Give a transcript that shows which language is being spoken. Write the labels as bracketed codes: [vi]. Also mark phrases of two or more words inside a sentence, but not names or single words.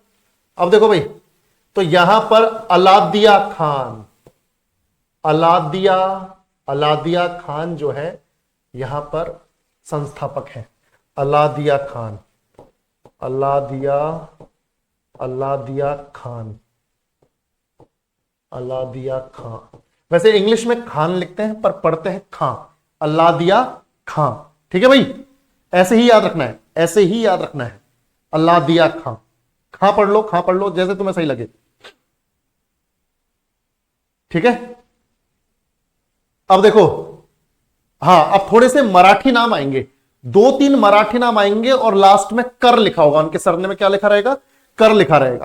[hi] अब देखो भाई, तो यहां पर अलादिया खान, अलादिया खान जो है यहां पर संस्थापक है। अलादिया खान, अलादिया खान, वैसे इंग्लिश में खान लिखते हैं पर पढ़ते हैं खां, अलादिया खां। ठीक है भाई, ऐसे ही याद रखना है, ऐसे ही याद रखना है, अलादिया खां। खां पढ़ लो, खां पढ़ लो, जैसे तुम्हें सही लगे। ठीक है, अब देखो, हाँ अब थोड़े से मराठी नाम आएंगे, 2-3 मराठी नाम आएंगे और लास्ट में कर लिखा होगा, उनके सरने में क्या लिखा रहेगा, कर लिखा रहेगा।